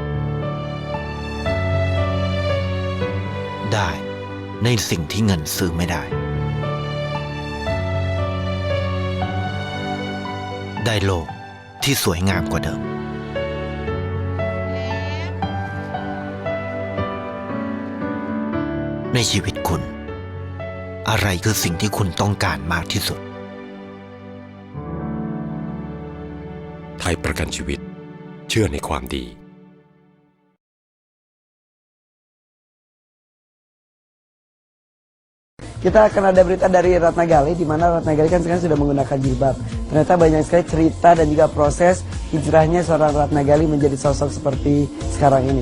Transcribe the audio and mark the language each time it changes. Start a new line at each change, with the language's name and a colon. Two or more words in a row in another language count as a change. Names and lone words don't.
Thai: ได้ในสิ่งที่เงินซื้อไม่ได้ได้โลกที่สวยงามกว่าเดิมในชีวิตคุณอะไรคือสิ่งที่คุณต้องการมากที่สุด ไทยประกันชีวิตเชื่อในความดี
Indonesian: Kita akan ada berita dari Ratna Gali, di mana Ratna Gali kan sekarang sudah menggunakan jilbab. Ternyata banyak sekali cerita dan juga proses hijrahnya seorang Ratna Gali menjadi sosok seperti sekarang ini.